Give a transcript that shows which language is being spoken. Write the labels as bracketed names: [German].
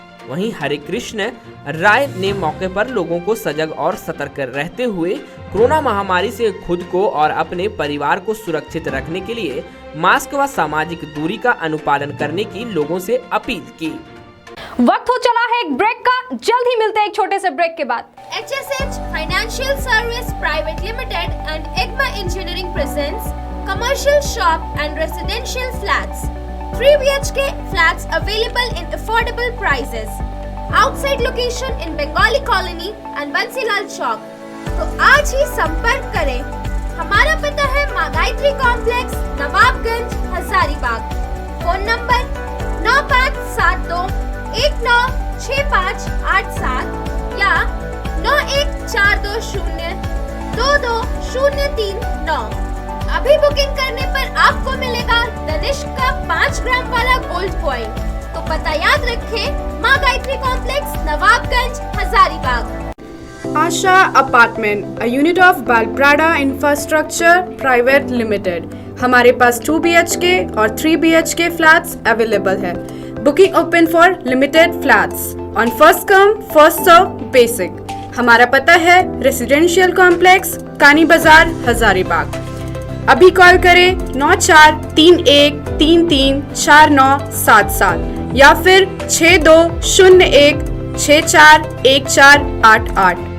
[Hindi] वहीं हरे कृष्ण राय ने मौके पर लोगों को सजग और सतर्क रहते हुए कोरोना महामारी से खुद को और अपने परिवार को सुरक्षित रखने के लिए मास्क व सामाजिक दूरी का अनुपालन करने की लोगों से अपील की। वक्त हो चला है एक ब्रेक का, जल्द ही मिलते हैं एक छोटे से ब्रेक के बाद। [English] HSH Financial Service Private Limited and EGMA Engineering presents commercial shop and residential flats. 3 BHK flats available in affordable prices. Outside location in Bengali Colony and Bansilal Chowk. [Hindi] तो आज ही संपर्क करें। हमारा पता है माँ Gayatri complex, Nawabganj, Hazaribagh. Phone number 9572 196587 या 9142022039। अभी बुकिंग करने पर आपको मिलेगा तनिष्क का 5 ग्राम वाला गोल्ड कॉइन। तो पता याद रखें, माँ Gayatri complex, Nawabganj, Hazaribagh. [English] Asha Apartment, a unit of Balprada Infrastructure Private Limited. [Hindi] हमारे पास 2 BHK और 3 BHK [English] flats available [Hindi] है। [English] Booking open for limited flats on first come first serve basic. [Hindi] हमारा पता है रेसिडेंशियल कॉम्प्लेक्स, कानी बाजार, हजारीबाग। अभी कॉल करें 9431334977 या फिर 6201641488।